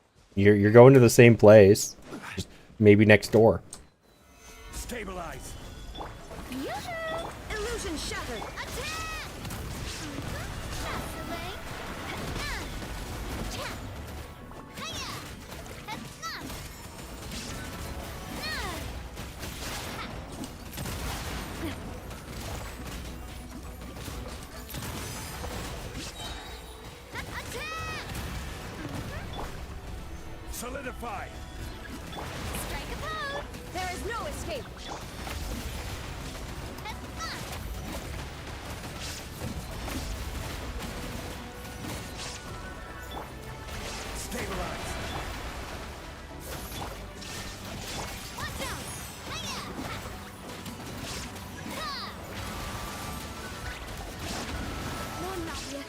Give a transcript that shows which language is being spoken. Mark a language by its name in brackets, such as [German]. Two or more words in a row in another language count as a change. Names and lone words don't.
[English] You're going to the same place, just maybe next door. Stabilize. Yoo-hoo! Illusion shattered. Attack! That's the way. Cha! Hiya! Ha-na! Na! Attack! Solidify. Strike a pose! There is no escape. Ha-na! Stabilize. Watch out! Hiya! Ha! No, Nadia.